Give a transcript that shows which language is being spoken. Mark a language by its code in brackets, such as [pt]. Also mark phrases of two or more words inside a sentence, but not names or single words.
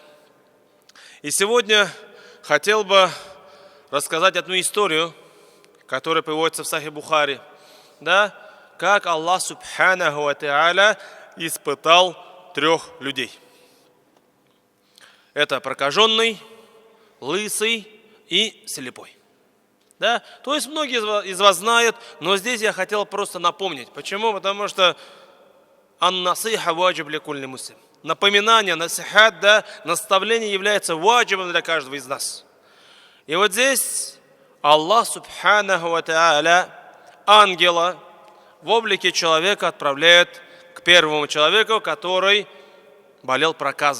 [ru] И сегодня хотел бы рассказать одну историю, которая приводится в Сахих Бухари, да, как Аллах [ar] سبحانه وتعالى [ru] испытал 3 людей. Это прокаженный, лысый и слепой. Да? То есть многие из вас знают, но здесь я хотел просто напомнить. Почему? Потому что [ar] النصيحة واجب لكل مسلم. [ru] Напоминание, насихат, да, наставление является ваджибом для каждого из нас. И вот здесь Аллах [ar] سبحانه وتعالى [ru] ангела в облике человека отправляет к первому человеку, который болел проказой.